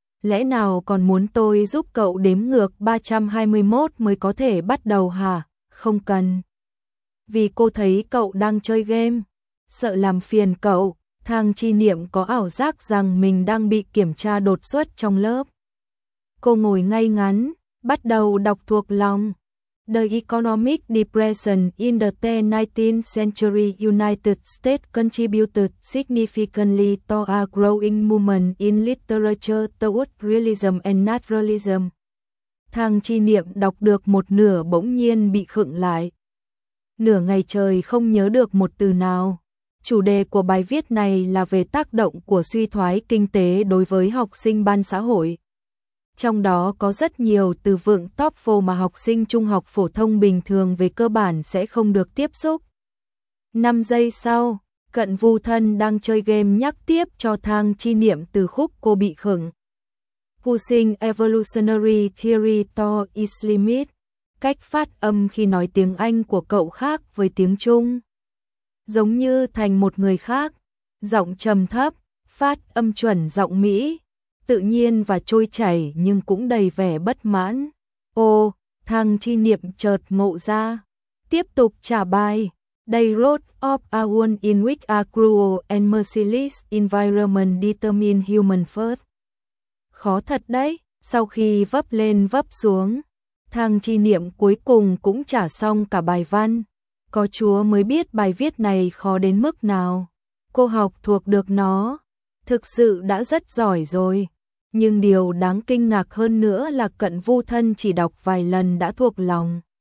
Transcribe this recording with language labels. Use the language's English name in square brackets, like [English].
[Vietnamese] Lẽ nào còn muốn tôi giúp cậu đếm ngược 321 mới có thể bắt đầu hả? Không cần. Vì cô thấy cậu đang chơi game. Sợ làm phiền cậu, Thang Chi Niệm có ảo giác rằng mình đang bị kiểm tra đột xuất trong lớp. Cô ngồi ngay ngắn, bắt đầu đọc thuộc lòng. [English] The Economic Depression in the 19th Century United States contributed significantly to a growing movement in literature toward realism and naturalism. [Vietnamese] Thang Chi Niệm đọc được một nửa bỗng nhiên bị khựng lại. Nửa ngày trời không nhớ được một từ nào. Chủ đề của bài viết này là về tác động của suy thoái kinh tế đối với học sinh ban xã hội. Trong đó có rất nhiều từ vựng TOEFL mà học sinh trung học phổ thông bình thường về cơ bản sẽ không được tiếp xúc. 5 giây sau, Cận Vu thân đang chơi game nhắc tiếp cho Thang Chi Niệm từ khúc cô bị khựng. [English] Pushing evolutionary theory to its limit. [Vietnamese] Cách phát âm khi nói tiếng Anh của cậu khác với tiếng Trung. Giống như thành một người khác. Giọng trầm thấp, phát âm chuẩn giọng Mỹ. Tự nhiên và trôi chảy nhưng cũng đầy vẻ bất mãn. Ồ, Thang Chi Niệm chợt ngộ ra. Tiếp tục trả bài. [English] They wrote of a world in which a cruel and merciless environment determine human first. [Vietnamese] Khó thật đấy. Sau khi vấp lên vấp xuống, Thang Chi Niệm cuối cùng cũng trả xong cả bài văn. Có Chúa mới biết bài viết này khó đến mức nào. Cô học thuộc được nó. Thực sự đã rất giỏi rồi. Nhưng điều đáng kinh ngạc hơn nữa là Cận Vu thân chỉ đọc vài lần đã thuộc lòng.